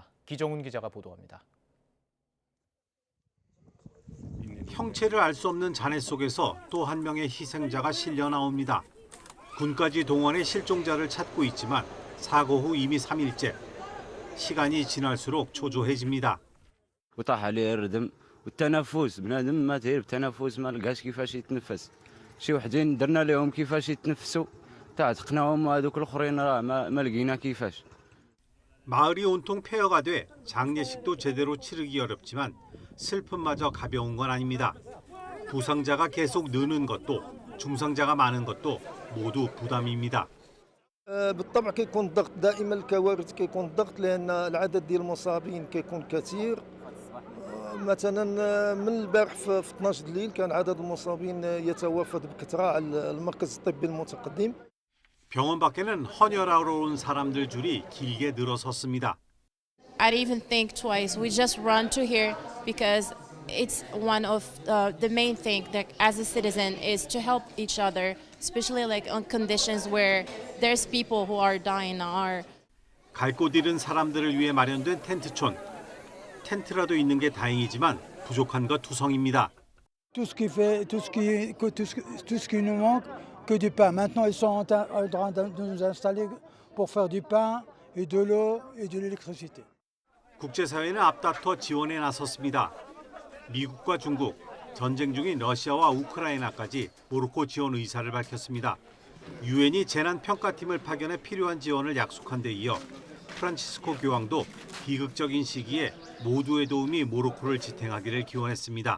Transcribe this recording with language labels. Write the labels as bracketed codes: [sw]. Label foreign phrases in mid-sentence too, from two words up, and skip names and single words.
[ko] 기정훈 기자가 보도합니다. 형체를 알 수 없는 잔해 속에서 또 한 명의 희생자가 실려 나옵니다. 군까지 동원해 실종자를 찾고 있지만 사고 후 이미 3일째. 시간이 지날수록 초조해집니다. [ar] وطاح عليه الردم والتنفس بنادم ما تعرف التنفس ما لقاش كيفاش يتنفس شي وحدين درنا لهم كيفاش يتنفسوا تعتقناهم وهذوك الاخرين راه ما لقينا كيفاش. [ko] 마을이 온통 폐허가 돼 장례식도 제대로 치르기 어렵지만 슬픔마저 가벼운 건 아닙니다. 부상자가 계속 느는 것도 중상자가 많은 것도 모두 부담입니다. [ar] بالطبع كيكون الضغط دائما الكوارث كيكون الضغط لان العدد ديال المصابين كيكون كثير مثلا من البارح في 12 الليل كان عدد المصابين يتوافد بكثره على المركز الطبي المتقدم. [ko] 병원 밖에는 헌혈하러 온 사람들 줄이 길게 늘어섰습니다. [en] I didn't even think twice. We just run to here because it's one of the main thing that as a citizen is to help each other, especially like on conditions where there's people who are dying are. [ko] 갈 곳 잃은 사람들을 위해 마련된 텐트촌. 텐트라도 있는 게 다행이지만 부족한 것 투성입니다. [fr] Tout ce qui nous manque, que du pain. Maintenant, ils sont en train de nous installer pour faire du pain et de l'eau et de l'électricité. [ko] 국제사회는 앞다퉈 지원에 나섰습니다. 미국과 중국, 전쟁 중인 러시아와 우크라이나까지 모로코 지원 의사를 밝혔습니다. 유엔이 재난평가팀을 파견해 필요한 지원을 약속한 데 이어 프란치스코 교황도 비극적인 시기에 모두의 도움이 모로코를 지탱하기를 기원했습니다.